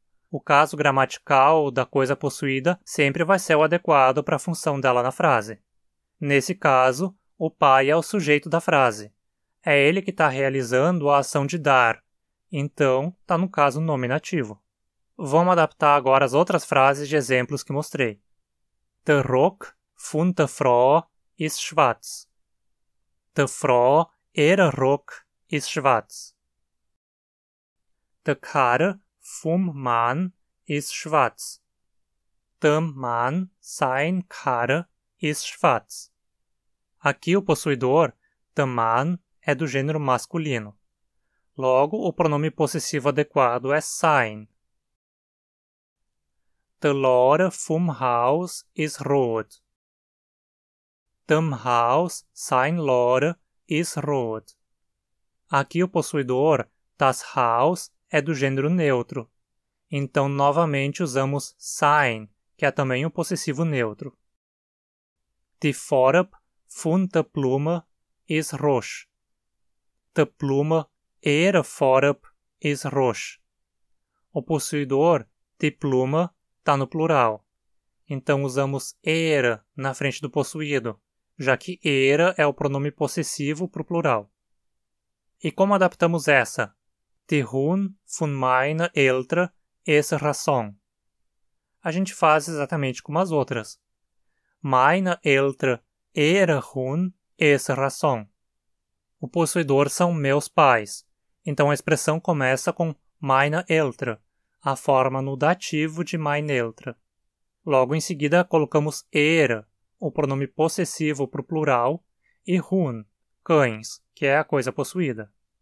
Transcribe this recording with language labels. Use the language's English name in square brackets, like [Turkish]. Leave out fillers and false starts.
[Portuguese] O caso gramatical da coisa possuída sempre vai ser o adequado para a função dela na frase. Nesse caso, o pai é o sujeito da frase. É ele que está realizando a ação de dar, então está no caso nominativo. Vamos adaptar agora as outras frases de exemplos que mostrei. [Unserdeutsch] Der Rock von der Frau ist schwarz. Der Frau ihre Rock ist schwarz. Der Karre vom Mann ist schwarz. Der Mann sein Karre ist schwarz. [Portuguese] Aqui o possuidor, [Unserdeutsch] der Mann, [Portuguese] é do gênero masculino. Logo, o pronome possessivo adequado é sein. [Unserdeutsch] Der Lore vom Haus ist rot. Dem Haus sein Lore ist rot. [Portuguese] Aqui o possuidor, [Unserdeutsch] das Haus, [Portuguese] é do gênero neutro. Então, novamente, usamos sein, que é também um possessivo neutro. [Unserdeutsch] Die Farbe von der Blume ist rosch. Der Blume ihre Farbe ist rosch. [Portuguese] O possuidor, [Unserdeutsch] die Blume, [Portuguese] está no plural. Então, usamos ihre na frente do possuído, já que ihre é o pronome possessivo para o plural. E como adaptamos essa? [Unserdeutsch] Die Hund von meiner Eltern ist Rasson. [Portuguese] A gente faz exatamente como as outras. [Unserdeutsch] Meine Eltern, ihre Hund ist Rasson. [Portuguese] O possuidor são meus pais. Então a expressão começa com [Unserdeutsch] meine Eltern, [Portuguese] a forma no dativo de meine Eltern. Logo em seguida colocamos ihre, o pronome possessivo para o plural, e Hund, cães, que é a coisa possuída.